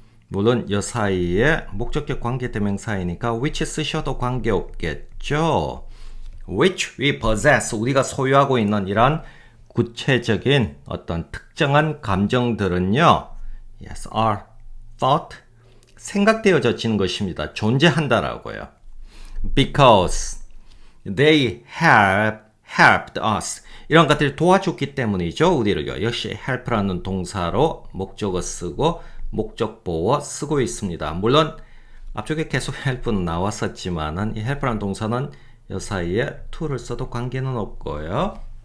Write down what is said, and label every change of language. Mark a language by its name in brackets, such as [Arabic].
[Korean] 물론 이 사이에 목적격 관계 대명사이니까 which 쓰셔도 관계없겠죠. which we possess, 우리가 소유하고 있는 이런 구체적인 어떤 특정한 감정들은요. yes, are thought, 생각되어지는 것입니다. 존재한다라고요. [English] Because they have helped us. [Korean] 이런 것들이 도와줬기 때문이죠. 우리를요. 역시 help라는 동사로 목적어 쓰고 목적보어 쓰고 있습니다. 물론 앞쪽에 계속 help는 나왔었지만은 이 help라는 동사는 이 사이에 to를 써도 관계는 없고요.